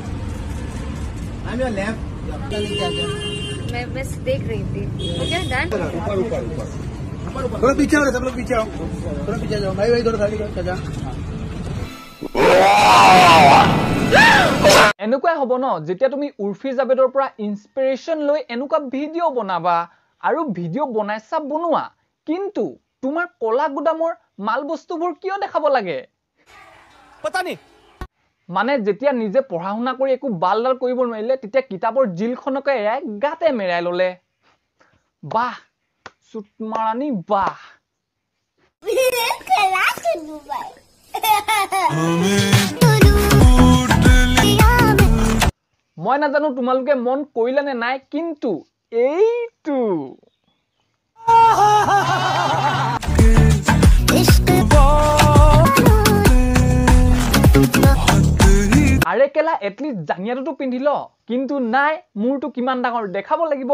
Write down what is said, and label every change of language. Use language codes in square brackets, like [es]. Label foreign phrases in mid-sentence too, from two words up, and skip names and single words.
[hi] मैं बस देख रही थी। ओके डन। ऊपर ऊपर ऊपर थोड़ा पीछे आओ, सब लोग पीछे आओ, थोड़ा पीछे जाओ भाई, वही थोड़ा साइड जा। [as] এনেকুৱাই হ'ব ন যেতিয়া তুমি উৰ্ফি জাবেদৰ পৰা ইনস্পিৰেশ্যন লৈ এনেকুৱা ভিডিঅ' বনাবা, আৰু ভিডিঅ' বনাইছা বনোৱা, কিন্তু তোমাৰ কলা গুদামৰ মাল বস্তুবোৰ কিয় দেখাব লাগে? [hi] पता नहीं [as] মানে যেতিয়া নিজে পঢ়া শুনা কৰি একো বালডাল কৰিব নোৱাৰিলে, তেতিয়া কিতাপৰ জিলখনকে এৰাই গাতে মেৰাই ললে। বাহ চুটমাৰানি বাহ। মই নাজানো তোমালোকে মন কৰিলে নে নাই, কিন্তু এইটো আৰে কেলা এটলিষ্ট জাঙিয়াটোতো পিন্ধি ল, কিন্তু নাই মোৰটো কিমান ডাঙৰ দেখাব লাগিব।